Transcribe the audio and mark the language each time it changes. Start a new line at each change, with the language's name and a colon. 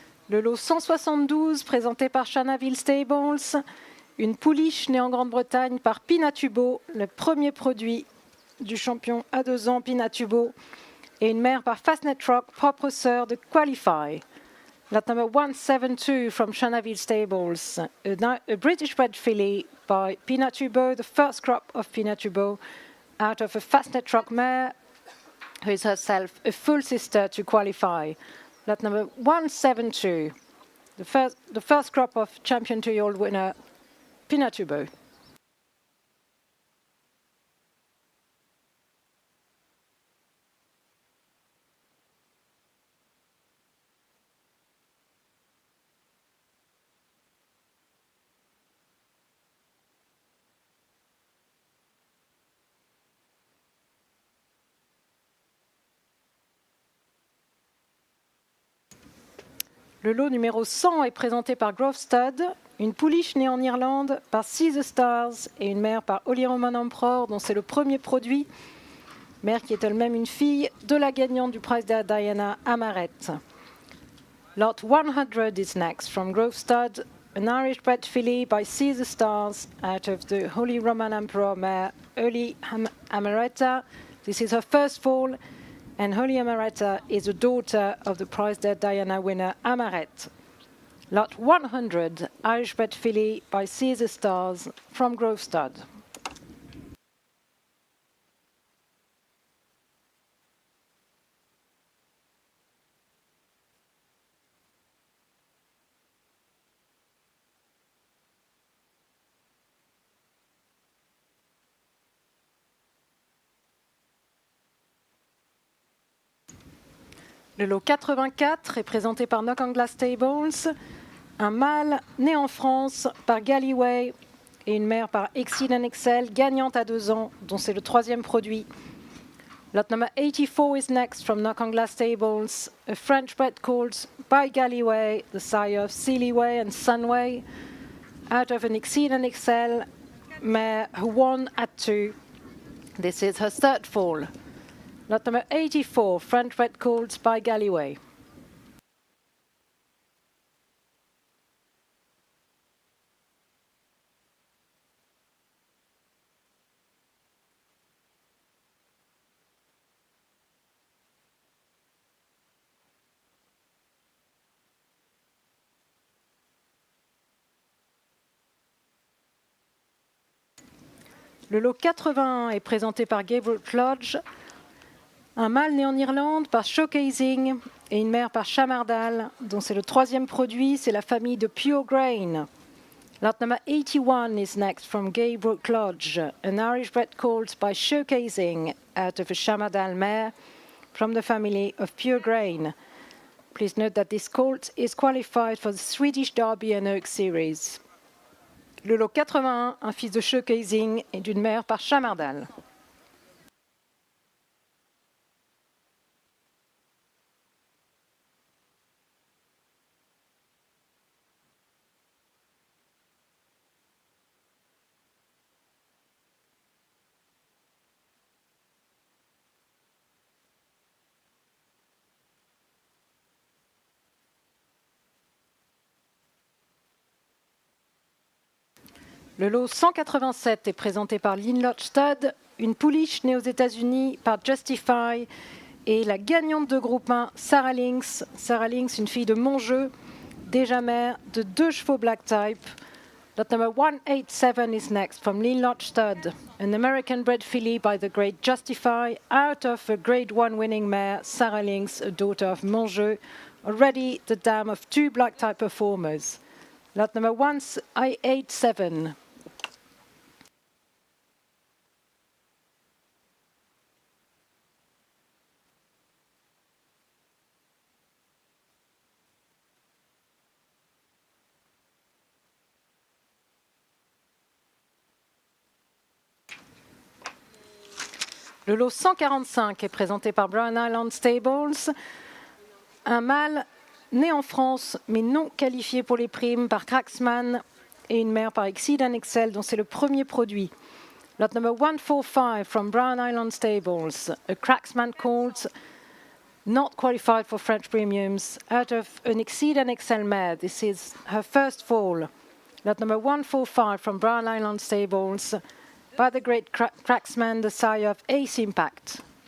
French: Le lot 172, présenté par Shanaville Stables, une pouliche née en Grande-Bretagne par Pinatubo, le premier produit du champion à 2 ans Pinatubo, et une mère par Fastnet Rock, propre sœur de Qualify.
English: Lot number 172 from Shanaville Stables, a British-bred filly by Pinatubo, the first crop of Pinatubo, out of a Fastnet Rock mare, who is herself a full sister to Qualify. Lot number 172, the first crop of Champion 2-year-old winner, Pinatubo.
French: Le lot numéro 100 est présenté par Grove Stud, une pouliche née en Irlande par Seize Stars et une mère par Holy Roman Emperor, dont c'est le premier produit, mère qui est elle-même une fille de la gagnante du Prize de Diana Amaret.
English: Lot 100 is next from Grove Stud, an Irish-bred filly by Seize Stars out of the Holy Roman Emperor mare Holy Amaretta. This is her first fall, and Holy Amaretta is a daughter of the Prize de Diana winner Amaret. Lot 100, Irish-bred filly by Caesar Stars from Grove Stud.
French: Le lot 84 est présenté par Knock on Glass Stables, un mâle né en France par Gallyway et une mère par Exceed and Excel, gagnante à 2 ans, dont c'est le 3e produit.
English: Lot number 84 is next from Knock on Glass Stables, a French bred called by Gallyway, the sire of Seelyway and Sunway, out of an Exceed and Excel mare who won at 2 This is her third fall. Lot number 84, French Red Calls by Galloway.
French: Le lot 81 est présenté par Gabriel Lodge, un mâle né en Irlande par Showcasing et une mère par Chamardal, dont c'est le troisième produit, c'est la famille de Pure Grain.
English: Lot number 81 is next from Gabriel Lodge, an Irish bred colt by Showcasing out of a Chamardal mare from the family of Pure Grain. Please note that this colt is qualified for the Swedish Derby and Oak Series.
French: Le lot 81, un fils de Showcasing et d'une mère par Chamardal. Le lot 187 est présenté par Lynn Lodge Stud, une pouliche née aux États-Unis par Justify et la gagnante de groupe 1, Sarah Lynx. Sarah Lynx, une fille de Montjeu, déjà mère de 2 chevaux black type.
English: Lot number 187 is next from Lynn Lodge Stud, an American bred filly by the great Justify out of a Grade 1 winning mare, Sarah Lynx, a daughter of Montjeu, already the dam of 2 black type performers. Lot number 187.
French: Le lot 145 est présenté par Brown Island Stables, un mâle né en France mais non qualifié pour les primes par Cracksman et une mère par Exceed and Excel dont c'est le premier produit.
English: Lot number 145 from Brown Island Stables, a Cracksman colt not qualified for French premiums out of an Exceed and Excel mare. This is her first fall. Lot number 145 from Brown Island Stables, by the great Cracksman, the sire of Ace Impact.